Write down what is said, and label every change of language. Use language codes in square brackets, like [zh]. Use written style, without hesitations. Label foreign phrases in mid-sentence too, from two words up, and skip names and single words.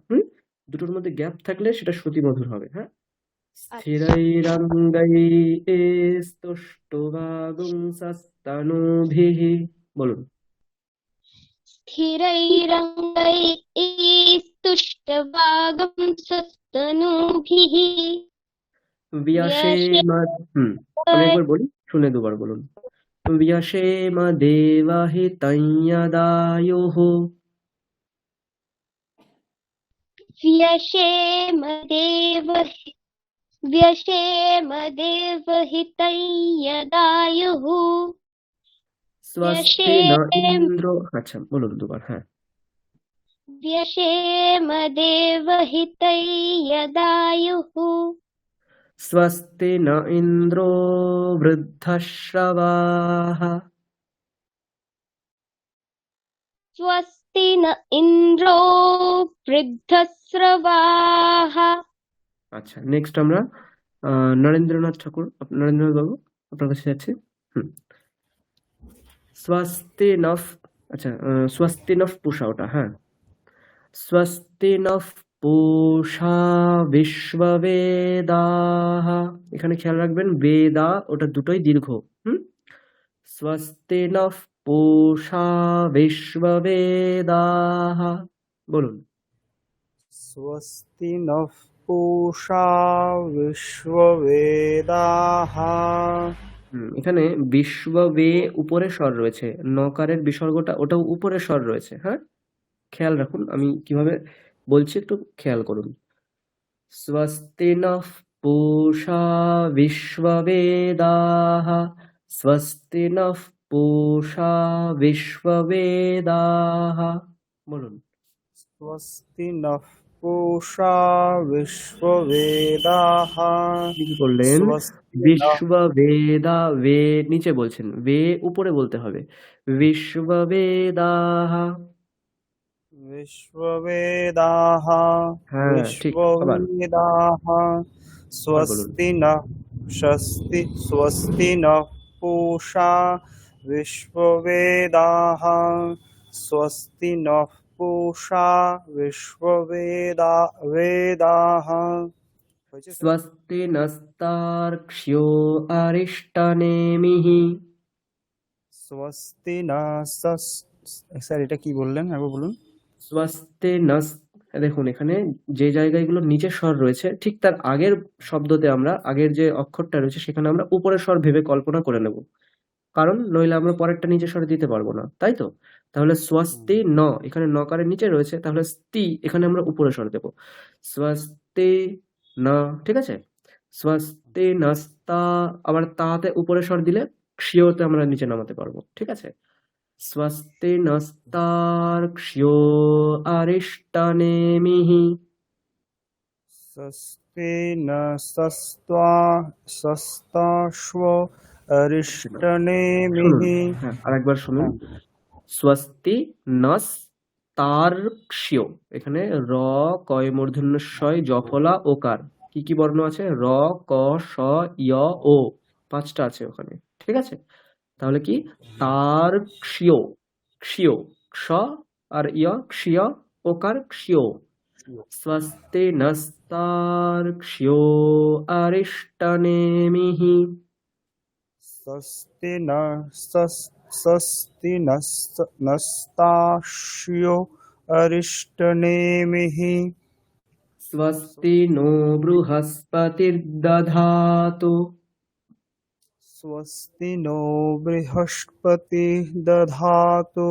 [bn] দুটোর মধ্যে গ্যাপ থাকলে সেটা শ্রুতিমধুর হবে। হ্যাঁ, [sa] স্থিরৈরঙ্গৈ স্তুষ্টুবাগুংসস্তনুভিः, [bn] বলুন। [sa] स्थिरैरङ्गैस्तुष्टवागं सस्तनूभिः [bn] व्यासेम, আমি একবার বলি, শুনে দুবার বলুন। [sa] व्यासेम देवहितञ्यदायुः, व्यशेमदेवहितं यदायुः स्वस्ति न इंद्रो, [bn] আচ্ছা বলুন দুবার। হ্যাঁ, [sa] व्यशेमदेवहितं यदायुः स्वस्ति न इंद्रो वृद्धश्रवाः, स्वस्ति न इन्द्रो वृद्धस्रवाः [bn] আচ্ছা নেক্সট আমরা নরেন্দ্রনাথ ঠাকুর, নরেন্দ্রনাথ বাবু আপনার কাছে যাচ্ছি। [sa] স্বস্তি নফ, আচ্ছা স্বস্তি নফ পুষা, [bn] ওটা হ্যাঁ। [sa] স্বস্তি নফ পুষা বিশ্ববেদাহ, [bn] এখানে খেয়াল রাখবেন বেদা ওটা দুটোই দীর্ঘ। [sa] স্বস্তি নফ পুষা বিশ্ববেদাহ, বলুন। स्वस्ति नः पूषा विश्ववेदाः। [bn] এখানে বিশ্ববে উপরে স্বর রয়েছে, নকারের বিসর্গটা ওটাও উপরে স্বর রয়েছে। হ্যাঁ, খেয়াল রাখুন আমি কিভাবে বলছি, একটু খেয়াল করুন। [sa] স্বস্তি নঃ পূষা বিশ্ববেদাः, স্বস্তি নঃ পূষা বিশ্ববেদাः, বলুন। स्वस्ति नः पूषा विश्ववेदाः। [bn] কি করলেন? [sa] स्वस्ति नः [bn] বিশ্ববেদা, বে নিচে বলছেন, বে উপরে বলতে হবে। [sa] বিশ্ববেদাः, विश्ववेदाः। [bn] হ্যাঁ ঠিক, আবার [sa] विश्ववेदाः। [bn] বলুন। [sa] स्वस्ति नः स्वस्ति नः पूषा विश्ववेदाः। स्वस्ति नः पूषा वेदाः। স্বস্তি নস্তার্ক্ষ্যো অরিষ্টনেমিः, स्वस्ति न [bn] স্যার এটা কি বললেন একবার বলুন। [sa] স্বস্তি নস, [bn] দেখুন এখানে যে জায়গাগুলো নিচে স্বর রয়েছে ঠিক তার আগের শব্দতে আমরা আগের যে অক্ষরটা রয়েছে সেখানে আমরা উপরের স্বর ভেবে কল্পনা করে নেব, কারণ নইলে আমরা পরেরটা নিচে স্বর দিতে পারবো না, তাই তো। তাহলে [sa] স্বস্তি ন, [bn] এখানে নকারের নিচে রয়েছে, তাহলে স্তি এখানে আমরা উপরে স্বর দেব। [sa] স্বস্তি ন, [bn] ঠিক আছে। [sa] স্বস্তি নস্তা, [bn] আবার তাতে উপরে স্বর দিলে ক্ষিয়তে আমরা নিচে নামাতে পারবো, ঠিক আছে। [sa] স্বস্তি নস্তার্ক্ষ্যো অরিষ্টনেমিः, स्वस्ति न सस्ताश्व अरिष्टनेमिः। [bn] হ্যাঁ আরেকবার শুনুন। [sa] স্বস্তি নস তার্ক্ষ্যো, [bn] এখানে র কয় মূর্ধন্য শয় জফলা ওকার, কি কি বর্ণ আছে? র, ক, শ, য়, ও, পাঁচটা আছে ওখানে, ঠিক আছে। তাহলে কি তার্ক্ষ্যো, ক্ষিয়, ক্ষ আর ইয়, ক্ষিয় ওকার ক্ষিয়। [sa] স্বস্তি নস্তার্ক্ষ্যো অরিষ্টনেমিः, स्वस्ति नस्ताश्यो अरिष्टनेमिः। स्वस्ति नो बृहस्पतिर्दधातु, स्वस्ति नो बृहस्पतिः दधातु।